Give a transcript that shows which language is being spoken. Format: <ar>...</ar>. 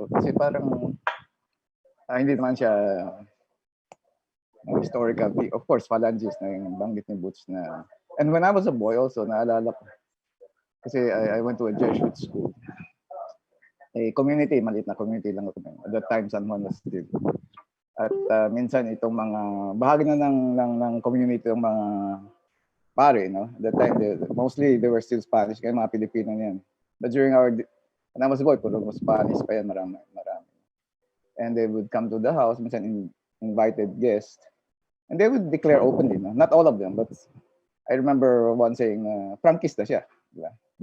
<tl>Kasi parang hindi naman siya historical.</tl> <en>Of course, phalangist</en> <tl>na yung banggit ni Butch na.</tl> <en>And when I was a boy also,</en> <tl>naalala ko.</tl> <en>Kasi I went to a Jesuit school. A community,</en> <tl>maliit na community lang ako.</tl> <en>At that time, San Juan was still.</en> <tl>At minsan itong mga bahagi na ng community ng mga pare, no?</tl> <en>At that time, mostly they were still Spanish,</en> <tl>kaya mga Pilipino yan.</tl> <en>But during when I was a boy,</en> <tl>puro Spanish pa yan, marami.</tl> <en>And they would come to the house, minsan invited guests, and they would declare openly, no? Not all of them, but I remember one saying, Frankista siya,</en> <tl>di ba?</tl>